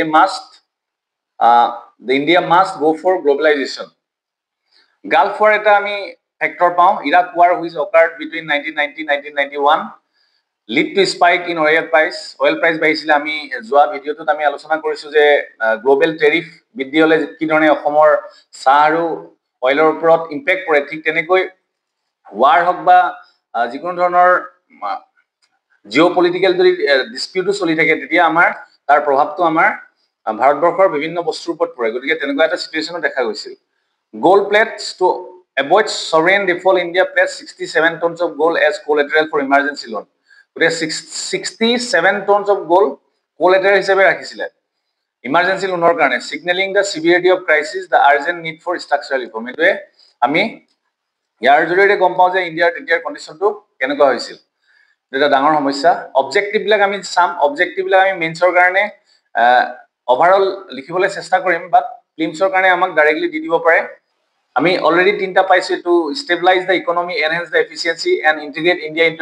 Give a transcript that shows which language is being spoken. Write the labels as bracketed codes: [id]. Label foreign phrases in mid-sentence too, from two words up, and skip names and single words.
[en] India must go for globalisation Gulf war [as] এটা আমি ফেক্টৰ পাওঁ [en] Iraq war which occurred between 1990-1991 led to spike in oil price [as] বাঢ়িছিলে আমি যোৱা ভিডিঅ'টোত আমি আলোচনা কৰিছোঁ যে গ্ল'বেল টেৰিফ বৃদ্ধি হ'লে কি ধৰণে অসমৰ চাহ আৰু অইলৰ ওপৰত ইম্পেক্ট পৰে ঠিক তেনেকৈ ৱাৰ হওক বা যিকোনো ধৰণৰ জিঅ' পলিটিকেল যদি ডিছপিউটো চলি থাকে তেতিয়া আমাৰ তাৰ প্ৰভাৱটো আমাৰ ভাৰতবৰ্ষৰ বিভিন্ন বস্তুৰ ওপৰত পৰে গতিকে তেনেকুৱা এটা চিটুৱেশ্যনো দেখা গৈছিল [en] gold plates to avoid sovereign default India pledged 67 tons of gold as collateral for emergency loan [as] গতিকে [en] 67 tons of gold collateral [as] হিচাপে ৰাখিছিলে ইমাৰ্জেঞ্চি লোনৰ কাৰণে [en] signaling the severity of crisis the urgent need for structural reform [as] এটোৱে আমি ইয়াৰ জৰিয়তে গম পাওঁ যে ইণ্ডিয়াৰ তেতিয়াৰ কণ্ডিশ্যনটো কেনেকুৱা হৈছিল এটা ডাঙৰ সমস্যা অবজেক্টিভবিলাক আমি চাম অবজেক্টিভবিলাক আমি মেইনছৰ কাৰণে অভাৰঅল লিখিবলৈ চেষ্টা কৰিম বাট ফিল্মছৰ কাৰণে আমাক ডাইৰেক্টলি দি দিব পাৰে আমি অলৰেডি তিনিটা পাইছোঁ [en] to stabilize the economy enhance the efficiency and integrate India into